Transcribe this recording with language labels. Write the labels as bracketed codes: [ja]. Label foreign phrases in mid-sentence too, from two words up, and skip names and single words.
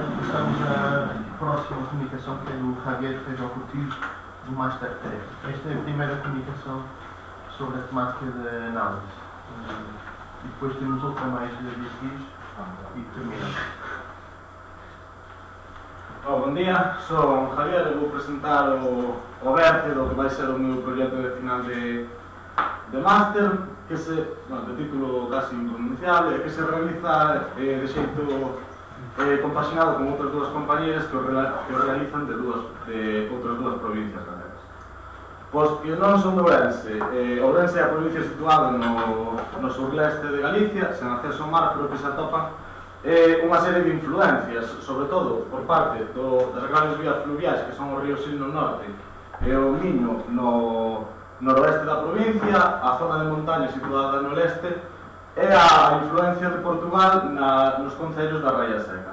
[pt] Passamos à próxima comunicação, que é do Javier Feijó Cortijo, do Master 3. Esta é a primeira comunicação sobre a temática da análise. E depois temos outra mais de Beatriz e terminamos. Bom dia, sou o Javier e vou apresentar [gl] o vértice do que vai ser o meu proxecto de final de máster, que de título casi impronunciable, que se realiza de xeito compaxinado con outras dúas compañeras que o realizan de outras dúas provincias galegas. Pois que non son de Ourense. Ourense é a provincia situada no surleste de Galicia, sen acceso ao mar, pero que se atopan unha serie de influencias, sobre todo por parte das grandes vías fluviais, que son o río Sil no norte e o Miño no noroeste da provincia, a zona de montaña situada no leste, e a influencia de Portugal nos concellos da Raia Seca.